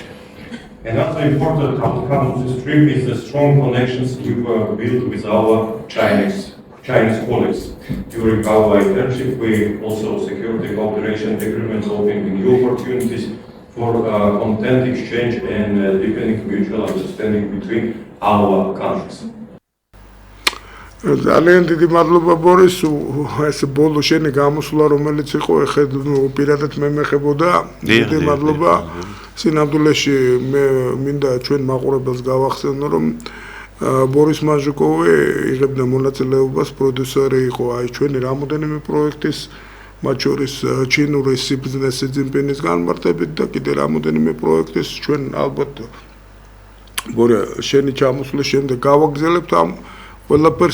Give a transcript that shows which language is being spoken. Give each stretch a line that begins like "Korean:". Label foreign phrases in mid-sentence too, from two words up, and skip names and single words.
English: Another important outcome of this trip is the strong connections we built with our Chinese colleagues. During our internship, we also secured the cooperation agreements, opening new opportunities for content exchange and deepening mutual understanding between our countries.
Georgian: ძალიან დიდი მადლობა ბორის, ეს ბოლო შენი გამოსვლა რომელიც იყო, ეხლა პირადად მე მეხებოდა. დიდი მადლობა. სინამდვილეში მე მინდა ჩვენ მაყურებელს გავახსენო, რომ ბორის მანჟუკოვი იღებდა მონაწილეობას, პროდიუსერი იყო აი ჩვენი რამოდენიმე პროექტის, მათ შორის ჩინური სიბიზნეს სიძინპინის განმარტებით და კიდე რამოდენიმე პროექტის ჩვენ ალბათ ბორე შენი ჩამოსვლის შემდეგ გავაგრძელებთ ამ ყველაფერს.